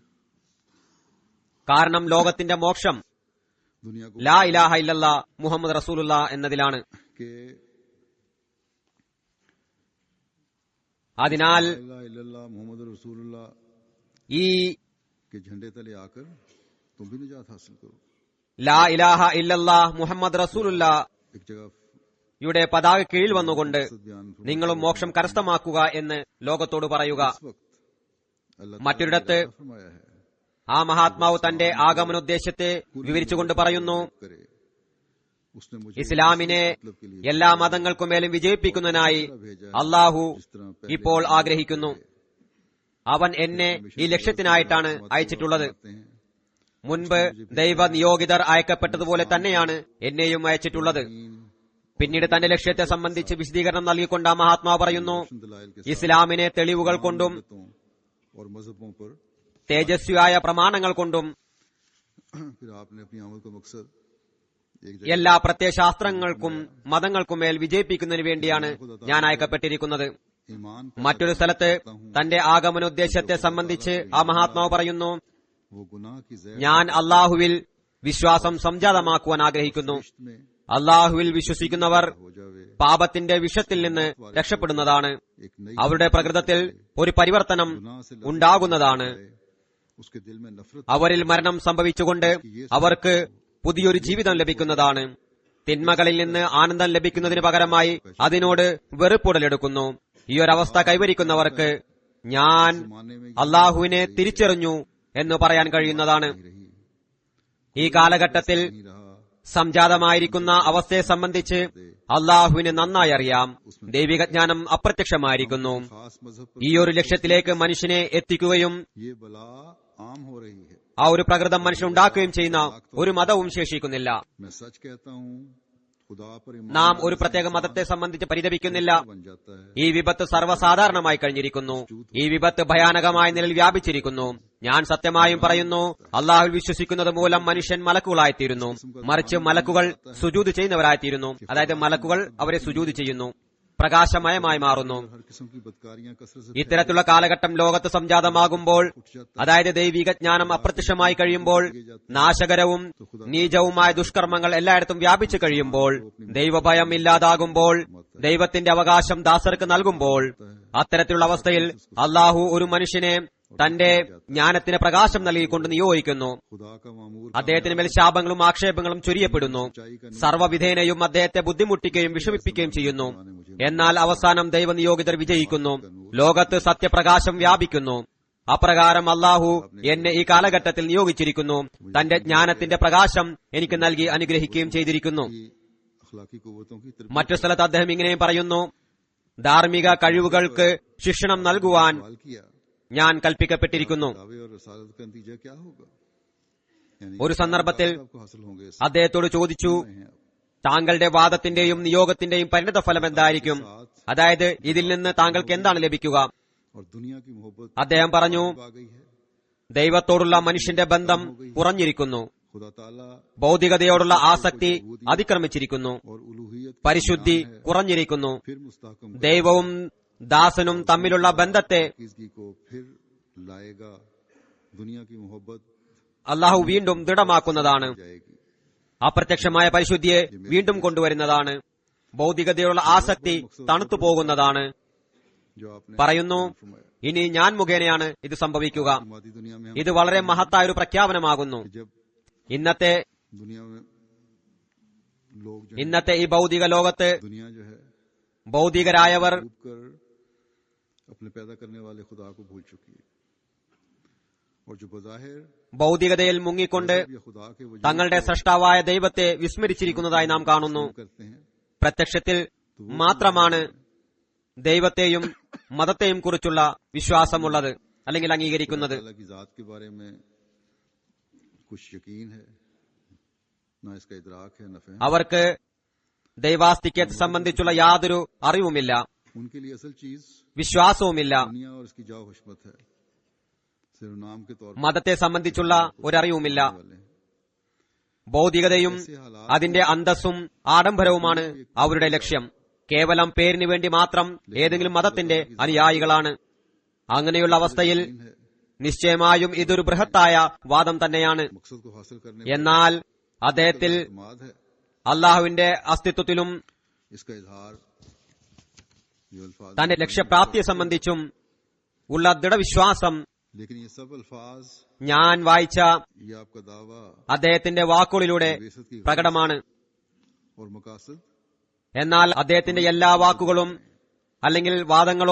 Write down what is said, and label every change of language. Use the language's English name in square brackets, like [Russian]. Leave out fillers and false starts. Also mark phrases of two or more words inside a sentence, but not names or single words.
[Malayalam] കാരണം ലോകത്തിന്റെ മോക്ഷം [Urdu] دنیا کو [Arabic] لا إله إلا الله محمد رسول الله എന്നതിലാണ്. [Urdu] के [Malayalam] അതിനാൽ [Arabic] لا إله إلا الله محمد رسول الله [Malayalam] ഈ [Urdu] کے جھنڈے تلے آکر تم بھی نجات حاصل کرو. [Arabic] لا إله إلا الله محمد رسول الله [Urdu] ایک جگہ [Malayalam] യുടെ പതാക കീഴിൽ വന്നുകൊണ്ട് [Urdu] مقصد بیان فرماتے [Malayalam] നിങ്ങളും മോക്ഷം കരസ്ഥമാക്കുക എന്ന് ലോകത്തോട് പറയുക. [Urdu] اس وقت اللہ [Malayalam] മറ്റൊരിടത്ത് [Urdu] تعالیٰ نے فرمایا ہے [Malayalam] ആ മഹാത്മാവ് തന്റെ ആഗമനോദ്ദേശത്തെ വിവരിച്ചുകൊണ്ട് പറയുന്നു, [Urdu] کرے اس نے مجھے [Malayalam] ഇസ്ലാമിനെ [Urdu] مطلب کے لیے [Malayalam] എല്ലാ മതങ്ങൾക്കുമേലും വിജയിപ്പിക്കുന്നതിനായി അള്ളാഹു ഇപ്പോൾ ആഗ്രഹിക്കുന്നു. അവൻ എന്നെ ഈ ലക്ഷ്യത്തിനായിട്ടാണ് അയച്ചിട്ടുള്ളത്. മുൻപ് ദൈവ നിയോഗിതർ അയക്കപ്പെട്ടതുപോലെ തന്നെയാണ് എന്നെയും അയച്ചിട്ടുള്ളത്. പിന്നീട് തന്റെ ലക്ഷ്യത്തെ സംബന്ധിച്ച് വിശദീകരണം നൽകിക്കൊണ്ട് ആ മഹാത്മാവ് പറയുന്നു, ഇസ്ലാമിനെ തെളിവുകൾ കൊണ്ടും [Urdu] اور مذہبوں پر [Malayalam] തേജസ്വിയായ പ്രമാണങ്ങൾ കൊണ്ടും [Urdu] پھر آپ نے اپنی آمد کا مقصد ایک [Malayalam] എല്ലാ പ്രത്യയശാസ്ത്രങ്ങൾക്കും മതങ്ങൾക്കും മേൽ വിജയിപ്പിക്കുന്നതിന് വേണ്ടിയാണ് ഞാൻ അയക്കപ്പെട്ടിരിക്കുന്നത്. [Urdu] ईमान [Malayalam] മറ്റൊരു സ്ഥലത്ത് തന്റെ ആഗമനോദ്ദേശത്തെ സംബന്ധിച്ച് ആ മഹാത്മാവ് പറയുന്നു, [Urdu] وہ گناہ کی زہر [Malayalam] ഞാൻ അള്ളാഹുവിൽ വിശ്വാസം സംജാതമാക്കുവാൻ ആഗ്രഹിക്കുന്നു. [Urdu] में [Malayalam] അള്ളാഹുവിൽ വിശ്വസിക്കുന്നവർ [Urdu] ہو جاوے, [Malayalam] പാപത്തിന്റെ വിഷത്തിൽ നിന്ന് രക്ഷപ്പെടുന്നതാണ്. [Urdu] ایک نئی [Malayalam] അവരുടെ പ്രകൃതത്തിൽ ഒരു പരിവർത്തനം [Urdu] گناہ سے [Malayalam] ഉണ്ടാകുന്നതാണ്. [Urdu] اس کے دل میں نفرت [Malayalam] അവരിൽ മരണം സംഭവിച്ചുകൊണ്ട് അവർക്ക് പുതിയൊരു ജീവിതം ലഭിക്കുന്നതാണ്. തിന്മകളിൽ നിന്ന് ആനന്ദം ലഭിക്കുന്നതിന് പകരമായി അതിനോട് വെറുപ്പുടലെടുക്കുന്നു. ഈ ഒരവസ്ഥ കൈവരിക്കുന്നവർക്ക് ഞാൻ [Urdu] ماننے میں [Malayalam] അള്ളാഹുവിനെ തിരിച്ചറിഞ്ഞു എന്ന് പറയാൻ കഴിയുന്നതാണ്. [Urdu] रही [Malayalam] ഈ കാലഘട്ടത്തിൽ [Urdu] نہیں رہا, [Malayalam] സംജാതമായിരിക്കുന്ന അവസ്ഥയെ സംബന്ധിച്ച് അള്ളാഹുവിന് നന്നായി അറിയാം. ദൈവിക ജ്ഞാനം അപ്രത്യക്ഷമായിരിക്കുന്നു. [Urdu] خاص مذہب پر [Malayalam] ഈ ഒരു ലക്ഷ്യത്തിലേക്ക് മനുഷ്യനെ എത്തിക്കുകയും [Urdu] یہ بلا عام ہو رہی ہے. [Malayalam] ആ ഒരു പ്രകൃതം മനുഷ്യനുണ്ടാക്കുകയും ചെയ്യുന്ന ഒരു മതവും ശേഷിക്കുന്നില്ല. [Urdu] میں سچ کہتا ہوں، خدا پر ایمان [Malayalam] നാം ഒരു പ്രത്യേക മതത്തെ സംബന്ധിച്ച് പരിതപിക്കുന്നില്ല. [Urdu] بن جاتا ہے. [Malayalam] ഈ വിപത്ത് സർവ്വസാധാരണമായി കഴിഞ്ഞിരിക്കുന്നു. ഈ വിപത്ത് ഭയാനകമായ നിലയിൽ വ്യാപിച്ചിരിക്കുന്നു. ഞാൻ സത്യമായും പറയുന്നു, അള്ളാഹുവിൽ വിശ്വസിക്കുന്നത് മൂലം മനുഷ്യൻ മലക്കുകളായിത്തീരുന്നു. മറിച്ച് മലക്കുകൾ സുജൂദ് ചെയ്യുന്നവരായിത്തീരുന്നു. അതായത് മലക്കുകൾ അവരെ സുജൂദ് ചെയ്യുന്നു, പ്രകാശമയമായി മാറുന്നു. [Urdu] ہر قسم کی بدکاریاں کثرت سے [Malayalam] ഇത്തരത്തിലുള്ള കാലഘട്ടം ലോകത്ത് സംജാതമാകുമ്പോൾ, അതായത് ദൈവിക ജ്ഞാനം അപ്രത്യക്ഷമായി കഴിയുമ്പോൾ, നാശകരവും നീചവുമായ ദുഷ്കർമ്മങ്ങൾ എല്ലായിടത്തും വ്യാപിച്ചു കഴിയുമ്പോൾ, ദൈവഭയം ഇല്ലാതാകുമ്പോൾ, ദൈവത്തിന്റെ അവകാശം ദാസർക്ക് നൽകുമ്പോൾ, അത്തരത്തിലുള്ള അവസ്ഥയിൽ അള്ളാഹു ഒരു മനുഷ്യനെ തന്റെ ജ്ഞാനത്തിന് പ്രകാശം നൽകിക്കൊണ്ട് നിയോഗിക്കുന്നു. [Urdu] خدا کا مامور [Malayalam] അദ്ദേഹത്തിന് മേൽ ശാപങ്ങളും ആക്ഷേപങ്ങളും ചൊരിയപ്പെടുന്നു. സർവ്വവിധേനയും അദ്ദേഹത്തെ ബുദ്ധിമുട്ടിക്കുകയും വിഷമിപ്പിക്കുകയും ചെയ്യുന്നു. എന്നാൽ അവസാനം ദൈവനിയോഗിതർ വിജയിക്കുന്നു. ലോകത്ത് സത്യപ്രകാശം വ്യാപിക്കുന്നു. അപ്രകാരം അള്ളാഹു എന്നെ ഈ കാലഘട്ടത്തിൽ നിയോഗിച്ചിരിക്കുന്നു. തന്റെ ജ്ഞാനത്തിന്റെ പ്രകാശം എനിക്ക് നൽകി അനുഗ്രഹിക്കുകയും ചെയ്തിരിക്കുന്നു. [Urdu] کی اخلاقی قوتوں کی طرف [Malayalam] മറ്റു സ്ഥലത്ത് അദ്ദേഹം ഇങ്ങനെയും പറയുന്നു, ധാർമ്മിക കഴിവുകൾക്ക് ശിക്ഷണം നൽകുവാൻ [Urdu] سوال کیا, [Malayalam] ഞാൻ കൽപ്പിക്കപ്പെട്ടിരിക്കുന്നു. [Urdu] دعوے اور رسالت کا نتیجہ کیا ہوگا? यानी [Malayalam] ഒരു സന്ദർഭത്തിൽ [Urdu] آپ کو حاصل ہوں گے اس [Malayalam] അദ്ദേഹത്തോട് ചോദിച്ചു, [Urdu] हैं। [Malayalam] താങ്കളുടെ വാദത്തിന്റെയും നിയോഗത്തിന്റെയും പരിണതഫലം എന്തായിരിക്കും? അതായത് ഇതിൽ നിന്ന് താങ്കൾക്ക് എന്താണ് ലഭിക്കുക? [Urdu] اور دنیا کی محبت [Malayalam] അദ്ദേഹം പറഞ്ഞു, [Urdu] آ گئی ہے. [Malayalam] ദൈവത്തോടുള്ള മനുഷ്യന്റെ ബന്ധം കുറഞ്ഞിരിക്കുന്നു. [Urdu] خدا تعالیٰ [Malayalam] ഭൗതികതയോടുള്ള ആസക്തി അതിക്രമിച്ചിരിക്കുന്നു. [Urdu] اور الوہیت کی [Malayalam] പരിശുദ്ധി കുറഞ്ഞിരിക്കുന്നു. [Urdu] پھر مستحکم [Malayalam] ദൈവവും ദാസനും തമ്മിലുള്ള ബന്ധത്തെ [Urdu] پاکیزگی کو پھر لائے گا۔ دنیا کی محبت [Malayalam] അള്ളാഹു വീണ്ടും ദൃഢമാക്കുന്നതാണ്. [Urdu] जाएगी। [Malayalam] അപ്രത്യക്ഷമായ പരിശുദ്ധിയെ വീണ്ടും കൊണ്ടുവരുന്നതാണ്. ഭൗതികതയുള്ള ആസക്തി തണുത്തു പോകുന്നതാണ്. [Urdu] جو آپ نے [Malayalam] പറയുന്നു, ഇനി ഞാൻ മുഖേനയാണ് ഇത് സംഭവിക്കുക. [Urdu] مادی دنیا میں [Malayalam] ഇത് വളരെ മഹത്തായ ഒരു പ്രഖ്യാപനമാകുന്നു. [Urdu] जब [Malayalam] ഇന്നത്തെ [Urdu] دنیا میں لوگ جو [Malayalam] ഇന്നത്തെ ഈ ഭൗതിക ലോകത്ത് [Urdu] دنیا جو ہے [Malayalam] ഭൗതികരായവർ [Urdu] ڈوب کر اپنے پیدا کرنے والے خدا کو بھول چکی ہے. اور جو بظاہر [Malayalam] ഭൗതികതയിൽ മുങ്ങിക്കൊണ്ട് [Urdu] یا خدا کے وجود [Malayalam] തങ്ങളുടെ സൃഷ്ടാവായ ദൈവത്തെ വിസ്മരിച്ചിരിക്കുന്നതായി നാം കാണുന്നു. [Urdu] کرتے ہیں, [Malayalam] പ്രത്യക്ഷത്തിൽ മാത്രമാണ് ദൈവത്തെയും മതത്തെയും കുറിച്ചുള്ള വിശ്വാസമുള്ളത് അല്ലെങ്കിൽ അംഗീകരിക്കുന്നത്. [Urdu] اللہ کی ذات کے بارے میں کچھ یقین ہے، نہ اس کا ادراک ہے، نہ فہم. [Malayalam] അവർക്ക് ദൈവാസ്തിക്യത്തെ സംബന്ധിച്ചുള്ള യാതൊരു അറിവുമില്ല, [Urdu] ان کے لیے اصل چیز [Malayalam] വിശ്വാസവുമില്ല. [Urdu] دنیا اور اس کی جاؤ حشمت ہے، صرف نام کے طور [Malayalam] മതത്തെ സംബന്ധിച്ചുള്ള ഒരറിവുമില്ല. [Urdu] والے ہیں. [Malayalam] ഭൗതികതയും അതിന്റെ അന്തസ്സും ആഡംബരവുമാണ് അവരുടെ ലക്ഷ്യം. കേവലം പേരിന് വേണ്ടി മാത്രം ഏതെങ്കിലും മതത്തിന്റെ അനുയായികളാണ്. അങ്ങനെയുള്ള അവസ്ഥയിൽ നിശ്ചയമായും ഇതൊരു ബൃഹത്തായ വാദം തന്നെയാണ്. [Urdu] مقصد کو حاصل کرنے [Malayalam] എന്നാൽ അദ്ദേഹത്തിൽ [Urdu] پر اطمینان ہے, [Malayalam] അള്ളാഹുവിന്റെ അസ്തിത്വത്തിലും [Urdu] اس کا اظہار یہ الفاظ [Malayalam] തന്റെ ലക്ഷ്യപ്രാപ്തിയെ സംബന്ധിച്ചും ഉള്ള ദൃഢവിശ്വാസം [Urdu] لیکن یہ سب الفاظ [Malayalam] ഞാൻ വായിച്ച [Urdu] یہ آپ کا دعویٰ [Malayalam] അദ്ദേഹത്തിന്റെ വാക്കുകളിലൂടെ [Urdu] بعثت کی [Malayalam] പ്രകടമാണ്. [Urdu] اور مقاصد [Malayalam] എന്നാൽ അദ്ദേഹത്തിന്റെ എല്ലാ വാക്കുകളും അല്ലെങ്കിൽ വാദങ്ങളും